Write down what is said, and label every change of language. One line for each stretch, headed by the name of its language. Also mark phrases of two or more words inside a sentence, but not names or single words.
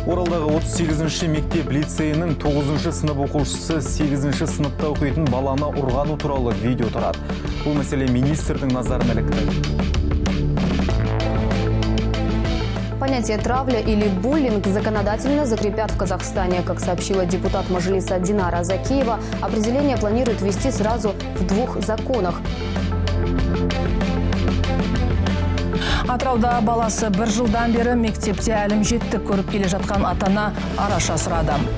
Kazakh: Атыраудағы 38-ші мектеп лицейінің 9-шы сынып оқушысы 8-ші сыныпта оқитын баланы ұрғаны туралы видео тарады. Бұл мәселе министрдің назарына ілікті.
Russian: Понятие «травля» или «буллинг» законодательно закрепят в Казахстане. Как сообщила депутат Мажилиса Динара Закиева, определение планирует ввести сразу в 2 законах.
Kazakh: Атырауда баласы 1 жылдан бері мектепте әлімжеттік көріп келе жатқан атана араша сұрады.